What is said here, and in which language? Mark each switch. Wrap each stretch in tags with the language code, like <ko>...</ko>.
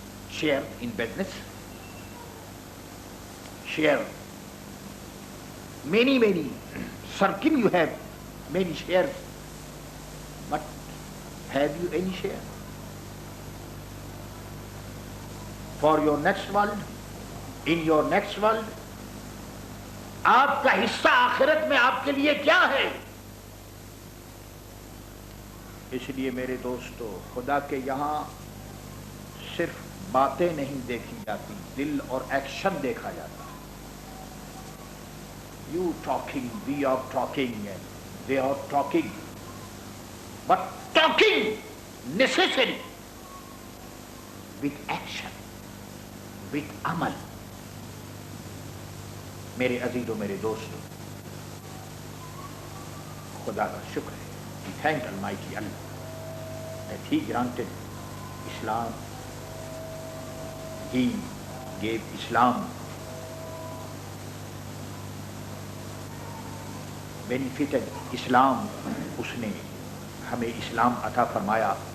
<en>Share in business, share many circle, you have many shares, but have you any share for your next world, in your next world?</en> <ur>آپ کا حصہ آخرت میں آپ کے لیے کیا ہے؟ اس لیے میرے دوستو, خدا کے یہاں صرف باتیں نہیں دیکھی جاتی, دل اور ایکشن دیکھا جاتا ہے.</ur> <en>You talking, we are talking, and they are talking, but talking necessary with action, with amal.</en> <ur>میرے عزیزوں, میرے دوستوں, خدا کا شکر ہے.</ur> <en>We thank Almighty Allah that He granted Islam. He gave Islam, benefited Islam.</en> <ur>اس نے ہمیں اسلام عطا فرمایا.</ur>